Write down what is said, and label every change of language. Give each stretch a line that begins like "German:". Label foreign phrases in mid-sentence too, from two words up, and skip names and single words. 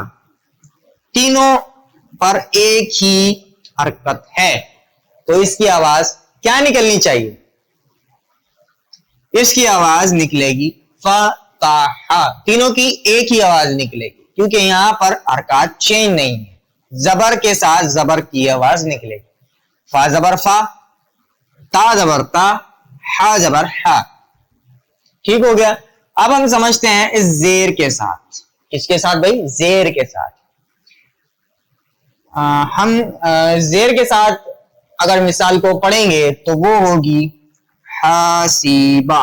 Urdu: تینوں پر ایک ہی حرکت ہے تو اس کی آواز کیا نکلنی چاہیے؟ اس کی آواز نکلے گی فتح. تینوں کی ایک ہی آواز نکلے گی کیونکہ یہاں پر حرکات چینج نہیں ہے. زبر کے ساتھ زبر کی آواز نکلے گی. فا زبر فا، تا زبر تا، ہا زبر ہا. ٹھیک ہو گیا؟ اب ہم سمجھتے ہیں اس زیر کے ساتھ. کس کے ساتھ بھائی؟ زیر کے ساتھ. ہم زیر کے ساتھ اگر مثال کو پڑھیں گے تو وہ ہوگی حسیبہ.